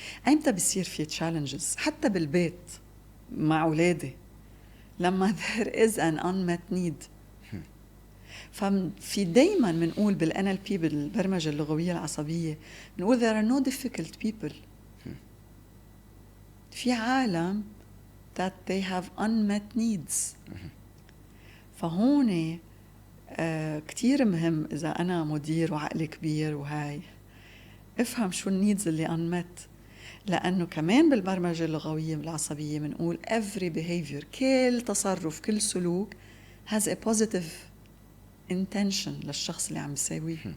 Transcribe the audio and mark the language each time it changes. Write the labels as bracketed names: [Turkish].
[Arabic] أيمتى بيصير في challenges حتى بالبيت مع أولادي لما [English] there is an unmet need. [Arabic] ففي دايما بنقول بالNLP بالبرمجة اللغوية العصبية بنقول [English] there are no difficult people. [Arabic] في عالم [English] that they have unmet needs. [Arabic] فهون كتير مهم إذا أنا مدير وعقلي كبير وهاي افهم شو النيدز اللي unmet. لأنه كمان بالبرمجة اللغوية العصبية بنقول [English] every behavior، [Arabic] كل تصرف كل سلوك [English] has a positive intention [Arabic] للشخص اللي عم يساويه.